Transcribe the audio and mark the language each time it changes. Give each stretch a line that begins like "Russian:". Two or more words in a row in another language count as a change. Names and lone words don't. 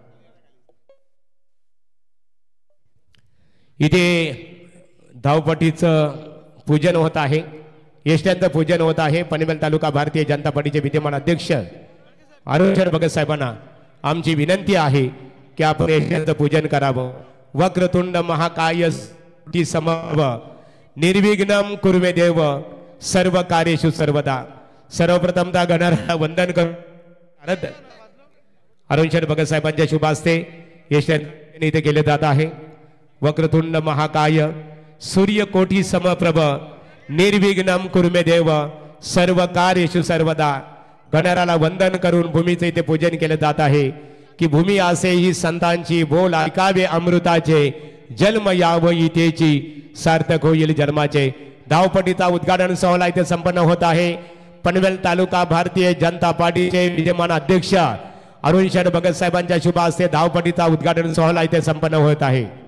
Marathi: इथे धावपट्टीचं पूजन होत आहे, यष्ट्यांचं पूजन होत आहे। पनवेल तालुका भारतीय जनता पार्टीचे विद्यमान अध्यक्ष अरुणशेठ भगत साहेबांना आमची विनंती आहे की आपण यष्ट्यांचं पूजन करावं।
Sanskrit: वक्रतुंड महाकाय समव निर्विघ्नम कुर्वे देव सर्व कार्येषु सर्वदा।
Marathi: सर्वप्रथमता गणारा वंदन करत अरुणशेठ भगत साहेबांच्या शुभ हस्ते यशाने इथे केले जात आहे।
Sanskrit: वक्रतुंड महाकाय सूर्यकोटी समप्रभ निर्विघ्नम कुर्मे देव सर्व कार्येषु सर्वदा।
Marathi: गणाराला वंदन करून भूमीचे इथे पूजन केले जात आहे की भूमी असे ही संतांची बोल ऐकावे अमृताचे जन्म याव इथेची सार्थक होईल जन्माचे। धावपट्टीचा उद्घाटन सोहळा इथे संपन्न होत आहे। पनवेल तालुका भारतीय जनता पार्टीचे विद्यमान अध्यक्ष अरुणशेठ भगत साहेबांच्या शुभ हस्ते धावपट्टीचा उद्घाटन सोहळा इथे संपन्न होत आहे।